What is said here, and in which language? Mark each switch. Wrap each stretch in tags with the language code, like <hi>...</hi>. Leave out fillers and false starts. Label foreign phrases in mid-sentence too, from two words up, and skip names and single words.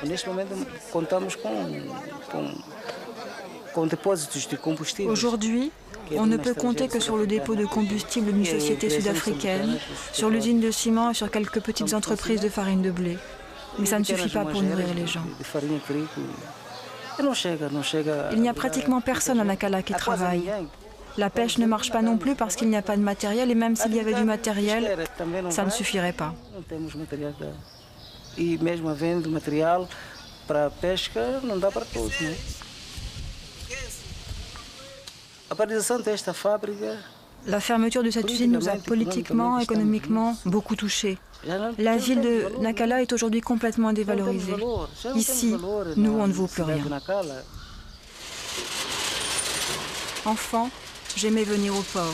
<fr>Aujourd'hui, on ne peut compter que sur le dépôt de combustible d'une société sud-africaine, sur l'usine de ciment et sur quelques petites entreprises de farine de blé. Mais ça ne suffit pas pour nourrir les gens. Il n'y a pratiquement personne à Nacala qui travaille. La pêche ne marche pas non plus parce qu'il n'y a pas de matériel, et même s'il y avait du matériel, ça ne suffirait pas.</fr> <pt>E mesmo havendo material para a pesca, não dá para todos, né? A paralisação desta fábrica.</pt> <fr>La fermeture de cette usine nous a politiquement, économiquement beaucoup touchés. La ville de Nacala est aujourd'hui complètement dévalorisée. Ici, nous, on ne vaut plus rien. Enfant, j'aimais venir au port.</fr>